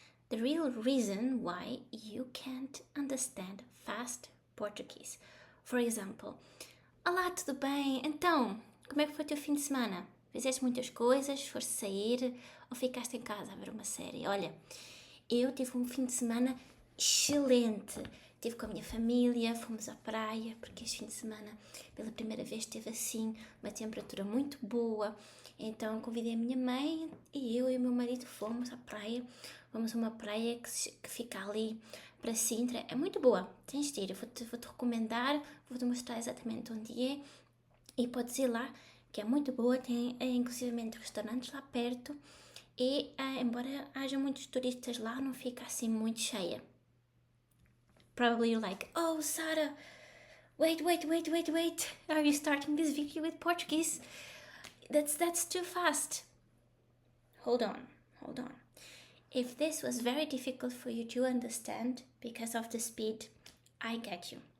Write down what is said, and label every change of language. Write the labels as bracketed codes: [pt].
[en] the real reason why you can't understand fast Portuguese. For example, [pt] olá, tudo bem? Então, como é que foi o teu fim de semana? Fizeste muitas coisas? Foste sair ou ficaste em casa a ver uma série? Olha, eu tive um fim de semana excelente. Estive com a minha família, fomos à praia, porque este fim de semana, pela primeira vez, teve assim uma temperatura muito boa. Então convidei a minha mãe e eu e o meu marido fomos à praia. Vamos a uma praia que fica ali para Sintra. É muito boa, tens de ir. Vou-te recomendar, vou-te mostrar exatamente onde é. E podes ir lá, que é muito boa. Tem inclusivamente restaurantes lá perto. E embora haja muitos turistas lá, não fica assim muito cheia. [en] Probably you're like, oh, Sara, wait. Are you starting this video with Portuguese? That's too fast. Hold on. If this was very difficult for you to understand because of the speed, I get you.